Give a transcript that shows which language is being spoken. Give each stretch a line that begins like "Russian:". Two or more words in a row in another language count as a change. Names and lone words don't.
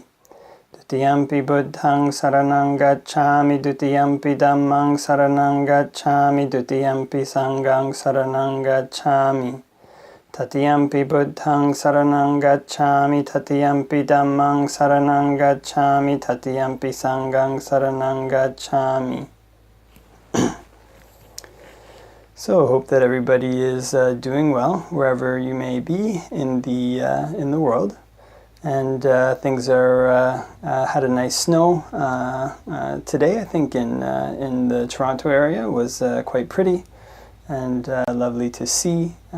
Pali: Dutiyampi buddhang saranang gacchami dutiyampi dhammang saranang gacchami dutiyampi sanghang saranang gacchami. Tatiyampi buddhang saranang gacchami tatiyampi dhammang saranang gacchami tatiyampi sanghang saranang gacchami.
English: So hope that everybody is doing well wherever you may be in the world, and things are had a nice snow today. I think in the Toronto area was quite pretty and lovely to see.